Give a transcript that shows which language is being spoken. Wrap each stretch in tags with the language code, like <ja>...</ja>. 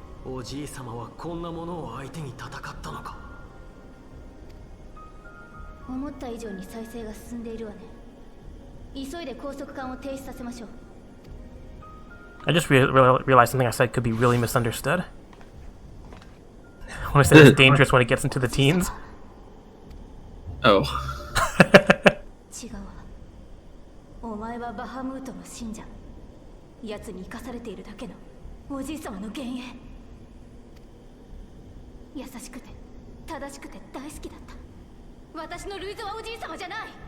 <ja>おじいさまはこんなものを相手に戦ったのか。思った以上に再生が進んでいるわね。急いで高速管を停止させましょう。</ja> <en>I just realized something I said could be really misunderstood. When I said it's dangerous when it gets into the teens. Oh.</en> <ja>違うわ。お前はバハムートの信者。奴に生かされているだけのおじい様の幻影。優しくて正しくて大好きだった。私のルイゾはおじい様じゃない。</ja>